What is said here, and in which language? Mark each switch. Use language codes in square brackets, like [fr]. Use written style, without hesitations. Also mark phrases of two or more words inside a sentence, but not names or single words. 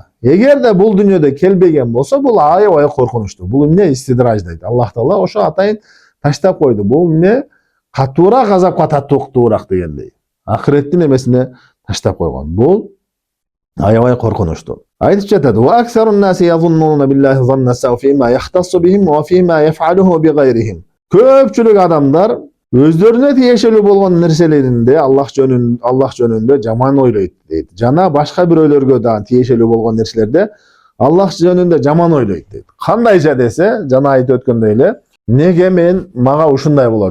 [ky] Эгерде бул дүйнөдө келбеген болсо, бул аябай коркунучтуу. Бул эмне истидраж дейт. Аллах Таала ошо атайын таштап койду. Бул эмне катуураак азапка тартуураак дегендей. Акыреттин эмесине таштап койгон. Бул аябай коркунучтуу. Айтып жатат: [ar] "وأكثر الناس يظنون بالله ظن السوء فيما يختص بهم وفيما يفعله بغيرهم." [ky] Көпчүлүк адамдар өздөрүнө тиешелүү болгон нерселеринде Аллах жөнүндө жаман ойлойт дейт. Жана башка бирөөлөргө дагы тиешелүү болгон нерселерде Аллах жөнүндө жаман ойлойт дейт. Кандайча десе, жана айтып өткөндөй эле, неге мага ушундай болот?